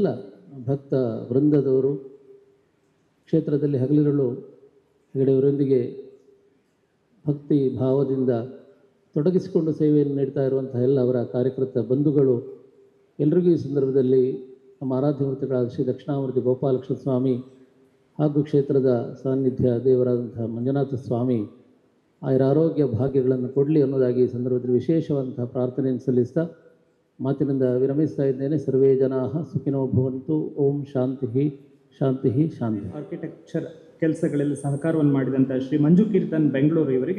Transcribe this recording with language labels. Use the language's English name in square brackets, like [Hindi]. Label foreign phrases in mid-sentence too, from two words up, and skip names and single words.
[Kannada] ಭಕ್ತ ವೃಂದದವರು, ಕ್ಷೇತ್ರದಲ್ಲಿ ಹಗಲಿರುಳು ಹೆಗಡೆಯವರೊಂದಿಗೆ ಭಕ್ತಿ ಭಾವದಿಂದ ತೊಡಗಿಸಿಕೊಂಡು ಸೇವೆಯನ್ನು ನೀಡ್ತಾ ಇರುವಂತಹ ಎಲ್ಲ ಅವರ ಕಾರ್ಯಕರ್ತ ಬಂಧುಗಳು ಎಲ್ರಿಗೂ ಈ ಸಂದರ್ಭದಲ್ಲಿ ನಮ್ಮ ಆರಾಧ್ಯ ಮೂರ್ತಿಗಳಾದ ಶ್ರೀ ದಕ್ಷಿಣಾಮೂರ್ತಿ ಗೋಪಾಲಕೃಷ್ಣ ಸ್ವಾಮಿ ಹಾಗೂ ಕ್ಷೇತ್ರದ ಸಾನ್ನಿಧ್ಯ ದೇವರಾದಂತಹ ಮಂಜುನಾಥ ಸ್ವಾಮಿ ಆಯುರಾರೋಗ್ಯ ಭಾಗ್ಯಗಳನ್ನು ಕೊಡಲಿ ಅನ್ನೋದಾಗಿ ಈ ಸಂದರ್ಭದಲ್ಲಿ ವಿಶೇಷವಾದಂತಹ ಪ್ರಾರ್ಥನೆಯನ್ನು ಸಲ್ಲಿಸ್ತಾ ಮಾತಿನಿಂದ ವಿರಮಿಸ್ತಾ ಇದ್ದೇನೆ. [Sanskrit] सर्वे जनाः सुखिनो भवन्तु। ॐ शान्ति शान्ति शान्ति. [Kannada] ಆರ್ಕಿಟೆಕ್ಚರ್ ಕೆಲಸಗಳಲ್ಲಿ ಸಹಕಾರವನ್ನು ಮಾಡಿದಂಥ ಶ್ರೀ ಮಂಜು ಕೀರ್ತನ್ ಬೆಂಗಳೂರು ಇವರಿಗೆ